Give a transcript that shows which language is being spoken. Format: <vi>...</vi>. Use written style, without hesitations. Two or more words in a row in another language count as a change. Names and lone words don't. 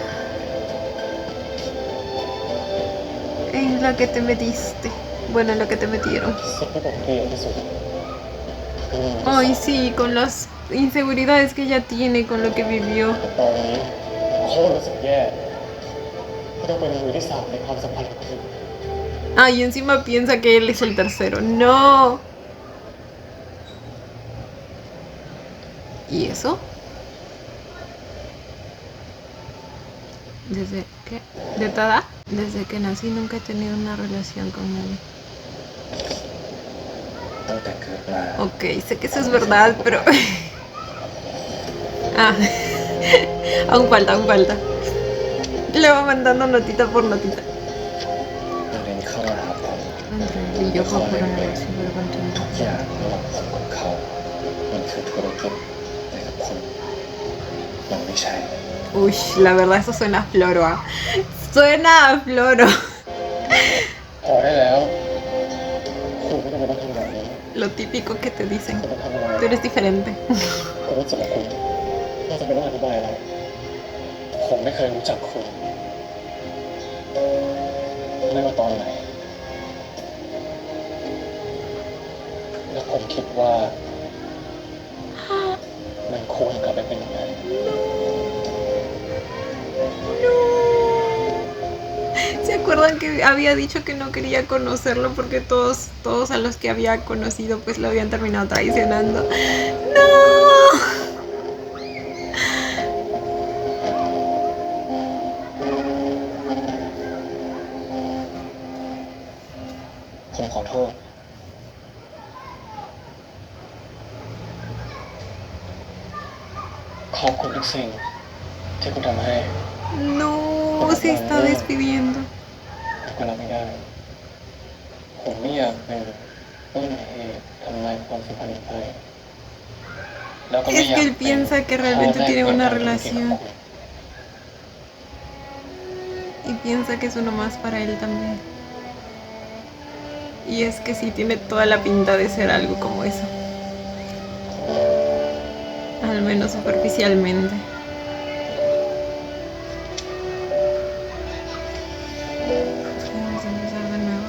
<es>En la que te metiste. Bueno, en la que te metieron.</es> <th>สิ่งที่ผมเกลียดที่สุดคือ</th> <es>Ay, sí, con las inseguridades que ella tiene, con lo que vivió.</es> <th>ตอนนี้โคตรรู้สึกแย่ที่ต้องเป็นมือที่สามในความสัมพันธ์ของคุณ</th> <es>Ah, y encima piensa que él es el tercero. ¡No! ¿Y eso? ¿Desde qué? ¿De Tada? Desde que nací nunca he tenido una relación con nadie.</es> <th>ตั้งแต่เกิดมา</th> <es>Ok, sé que eso es verdad, pero... Ah, aún falta, aún falta. Le va mandando notita por notita.</es> <th>นารินเข้ามาหาผม</th> <es>Entre él y yo fue una relación pero continua.</es> <th>ทุกอย่างระหว่างผมกับเขา มันคือธุรกิจแต่กับคุณมันไม่ใช่</th> <es>Uy, la verdad eso suena a floro, ¿ah? Suena a floro.</es> <th>พอได้แล้ว คุณไม่จำเป็นต้องทำแบบนี้</th> <es>Lo típico que te dicen.</es> <th>คุณจะทำอะไร</th> <es>Tú eres diferente.</es> <th>ผมรู้สึกกับคุณน่าจะเป็นต้องอธิบายอะไร ผมไม่เคยรู้จักคุณไม่ว่าตอนไหน แล้วผมคิดว่า มันควรกลับไปเป็นอย่างนั้น</th> <es>No. recuerdan que había dicho que no quería conocerlo porque todos a los que había conocido pues lo habían terminado traicionando. ¡No!</es> <th>ผมขอโทษ ขอบคุณทุกสิ่งที่คุณทำให้</th> <es>No, se está despidiendo.</es> <th>แต่ก็รับไม่ได้ ผมไม่อยากเป็นต้นเหตุทำลายความสัมพันธ์ไปแล้วก็ไม่</th> <es>Es</es> <th>อยาก</th> <es>que él piensa que realmente tiene una</es> <th>กับ</th> <es>relación</es> <th>คุณ</th> <es>y piensa que es uno más para él también. Y es que sí tiene toda la pinta de ser algo como eso. Al menos superficialmente. Vamos a empezar de nuevo.</es>